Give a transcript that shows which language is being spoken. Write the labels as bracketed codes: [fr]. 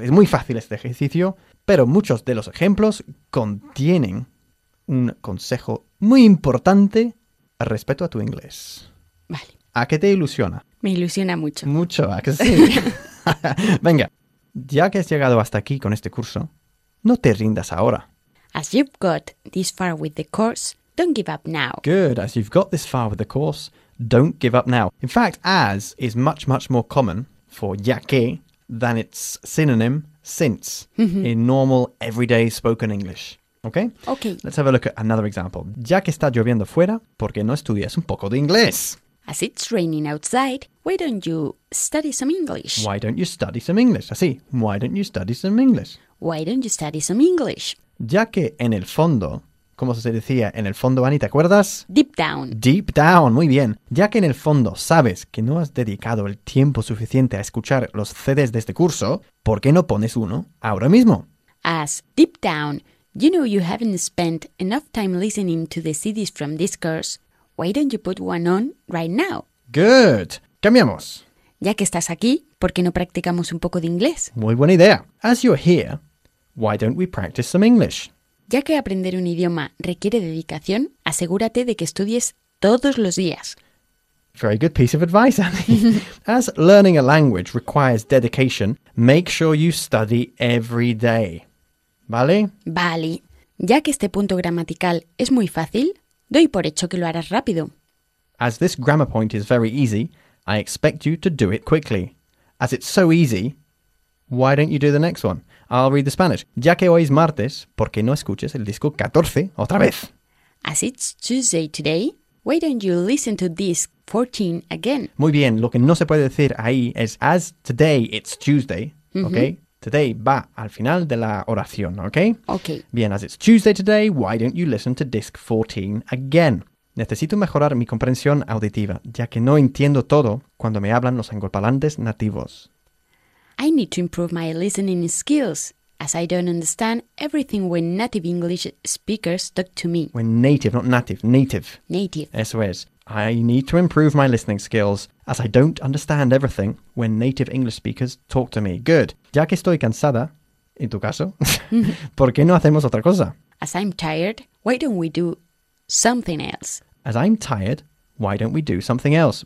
[es] Es muy fácil este ejercicio, pero muchos de los ejemplos contienen un consejo muy importante respecto a tu inglés. Vale. ¿A qué te ilusiona? Me ilusiona mucho. Mucho, ¿a que sí? Venga, ya que has llegado hasta aquí con este curso, no te rindas ahora. [en] As you've got this far with the course, don't give up now. Good, as you've got this far with the course, don't give up now. In fact, as is much, much more common for [es] ya que [en] than its synonym, since, in normal, everyday spoken English. Okay? Okay. Let's have a look at another example. [es] Ya que está lloviendo fuera, ¿por qué no estudias un poco de inglés? [en] As it's raining outside, why don't you study some English? Why don't you study some English? [es] Así, [en] why don't you study some English? Why don't you study some English? [es] Ya que en el fondo, como se decía en el fondo, Annie, ¿te acuerdas? [en] Deep down. Deep down, [es] muy bien. Ya que en el fondo sabes que no has dedicado el tiempo suficiente a escuchar los CDs de este curso, ¿por qué no pones uno ahora mismo? [en] As deep down, you know you haven't spent enough time listening to the CDs from this course, why don't you put one on right now? Good. [es] Cambiamos. Ya que estás aquí, ¿por qué no practicamos un poco de inglés? Muy buena idea. [en] As you're here, why don't we practice some English? [es] Ya que aprender un idioma requiere dedicación, asegúrate de que estudies todos los días. [en] Very good piece of advice, Annie. As learning a language requires dedication, make sure you study every day. [es] ¿Vale? Vale. Ya que este punto gramatical es muy fácil, doy por hecho que lo harás rápido. [en] As this grammar point is very easy, I expect you to do it quickly. As it's so easy, why don't you do the next one? I'll read the Spanish. Ya que hoy es martes, ¿por qué no escuches el disco 14 otra vez? As it's Tuesday today, why don't you listen to disc 14 again? [es] Muy bien, lo que no se puede decir ahí es [en] as today it's Tuesday, [es] ¿ok? Today va al final de la oración, ¿ok? [en] Ok. [es] Bien, [en] as it's Tuesday today, why don't you listen to disc 14 again? [es] Necesito mejorar mi comprensión auditiva, ya que no entiendo todo cuando me hablan los angloparlantes nativos. [en] I need to improve my listening skills, as I don't understand everything when native English speakers talk to me. When native, not native, native. Native. [es] Eso es. [en] I need to improve my listening skills, as I don't understand everything when native English speakers talk to me. Good. [es] Ya que estoy cansada, en tu caso, ¿por qué no hacemos otra cosa? [en] As I'm tired, why don't we do something else? As I'm tired, why don't we do something else?